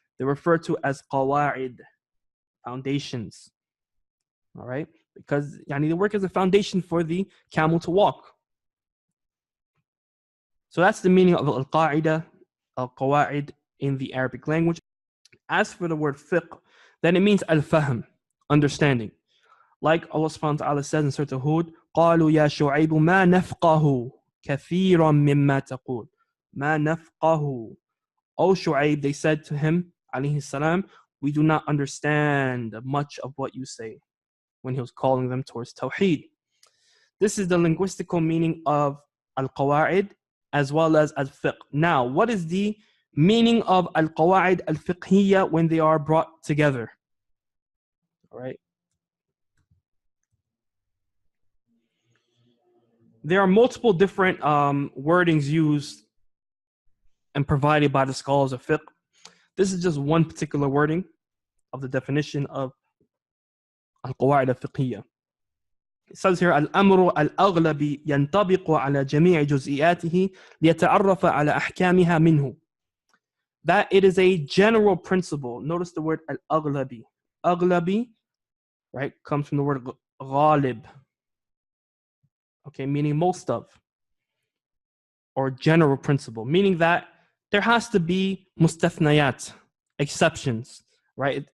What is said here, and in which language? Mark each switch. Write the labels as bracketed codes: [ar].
[en] They're referred to as qawaid, foundations. All right. Because yani they work as a foundation for the camel to walk. So that's the meaning of al-qaida, al-qawaid in the Arabic language. As for the word fiqh, then it means al-fahm, understanding. Like Allah subhanahu wa ta'ala says in Surah Hud, [ar] قَالُوا يَا شُعَيْبُ مَا نَفْقَهُ كَثِيرًا مِمَّا تَقُولُ مَا نَفْقَهُ. [en] O Shu'aib, they said to him, alayhi salam, we do not understand much of what you say, when he was calling them towards tawheed. This is the linguistical meaning of al-qawaid as well as al-fiqh. Now, what is the meaning of al-qawaid al-fiqhiyya when they are brought together? All right. There are multiple different wordings used and provided by the scholars of fiqh. This is just one particular wording of the definition of al-qawaid al-fiqhiyya. It says here, [ar] الأمر الأغلب ينطبق على جميع جزئياته ليتعرف على أحكامها منه. [en] That it is a general principle. Notice the word al-aghlabi. Aghlabi, right, comes from the word ghalib. Okay, meaning most of, or general principle, meaning that there has to be mustathnayat, exceptions, right?